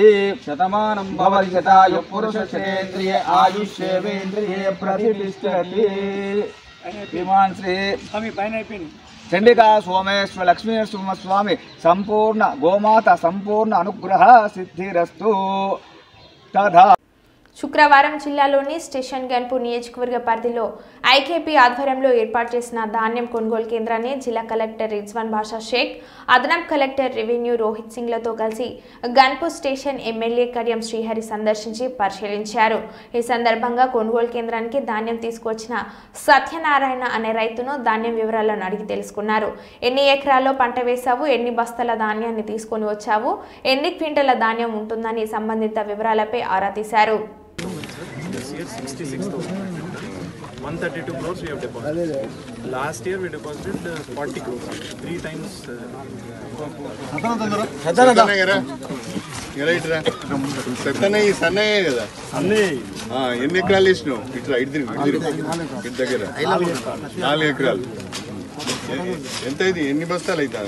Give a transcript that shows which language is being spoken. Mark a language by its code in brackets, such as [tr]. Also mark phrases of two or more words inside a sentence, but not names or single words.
[sa] शतमानं भवति शतायुः पुरुषशतेन्द्रिये आयुष्येवेन्द्रिये प्रतिष्ठति. श्रीमान श्री चंडिका सोमेश्वर लक्ष्मी नरसिंहस्वामी संपूर्ण गोमाता संपूर्ण अनुग्रह सिद्धिरस्तु. तथा [te] శుక్రవారం జిల్లాలోని స్టేషన్ గన్పూర్ నియోజకవర్గ పరిధిలో ఐకేపీ ఆధ్వర్యంలో ఏర్పాటు చేసిన ధాన్యం కొనుగోలు కేంద్రాన్ని జిల్లా కలెక్టర్ రిజ్వాన్ బాషా షేక్, అదనపు కలెక్టర్ రెవెన్యూ రోహిత్ సింగ్లతో కలిసి గన్పూర్ స్టేషన్ ఎమ్మెల్యే కడియం శ్రీహరి సందర్శించి పరిశీలించారు. ఈ సందర్భంగా కొనుగోలు కేంద్రానికి ధాన్యం తీసుకొచ్చిన సత్యనారాయణ అనే రైతును ధాన్యం వివరాలను అడిగి తెలుసుకున్నారు. ఎన్ని ఎకరాల్లో పంట వేశావు, ఎన్ని బస్తాల ధాన్యాన్ని తీసుకొని వచ్చావు, ఎన్ని క్వింటల ధాన్యం ఉంటుందని సంబంధిత వివరాలపై ఆరా తీశారు. [en] 132 crores we have deposited. Last year we deposited 40 crores, 3 times. [te] ఎన్ని ఎకరాలు వేసినావు? ఇట్లా ఇటు దగ్గర 4 ఎకరాలు. ఎంత ఇది? ఎన్ని బస్తాలు అవుతాయి?